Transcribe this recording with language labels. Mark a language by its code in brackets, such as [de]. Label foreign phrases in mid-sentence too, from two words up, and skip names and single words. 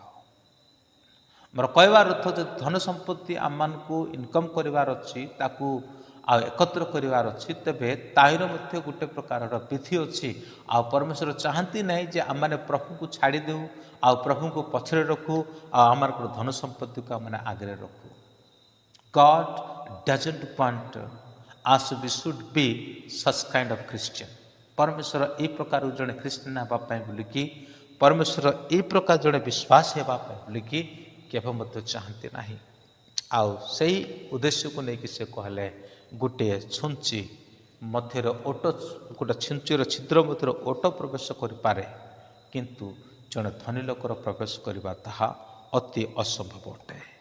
[or] ମୋର କହିବାର ଅର୍ଥ, ଯଦି ଧନ ସମ୍ପତ୍ତି ଆମମାନଙ୍କୁ ଇନକମ୍ କରିବାର ଅଛି, ତାକୁ ଆଉ ଏକତ୍ର କରିବାର ଅଛି, ତେବେ ତାହିଁର ମଧ୍ୟ ଗୋଟେ ପ୍ରକାରର ବିଧି ଅଛି। ଆଉ ପରମେଶ୍ୱର ଚାହାନ୍ତି ନାହିଁ ଯେ ଆମମାନେ ପ୍ରଭୁଙ୍କୁ ଛାଡ଼ି ଦେଉ, ଆଉ ପ୍ରଭୁଙ୍କୁ ପଛରେ ରଖୁ, ଆଉ ଆମର ଧନ ସମ୍ପତ୍ତିକୁ ଆମମାନେ ଆଗରେ ରଖୁ। [en] God doesn't want us we should be such kind of Christian. [or] ପରମେଶ୍ୱର ଏହି ପ୍ରକାର ଜଣେ ଖ୍ରୀଷ୍ଟିଆନ ହେବା ପାଇଁ ବୋଲିକି, ପରମେଶ୍ୱର ଏହି ପ୍ରକାର ଜଣେ ବିଶ୍ୱାସ ହେବା ପାଇଁ ବୋଲିକି କେବେ ମଧ୍ୟ ଚାହାନ୍ତି ନାହିଁ। ଆଉ ସେଇ ଉଦ୍ଦେଶ୍ୟକୁ ନେଇକି ସେ କହିଲେ, ଗୋଟିଏ ଛୁଞ୍ଚି ମଧ୍ୟରେ ଓଟ, ଗୋଟେ ଛୁଞ୍ଚିର ଛିଦ୍ର ମଧ୍ୟରେ ଓଟ ପ୍ରବେଶ କରିପାରେ, କିନ୍ତୁ ଜଣେ ଧନୀ ଲୋକର ପ୍ରବେଶ କରିବା ତାହା ଅତି ଅସମ୍ଭବ ଅଟେ।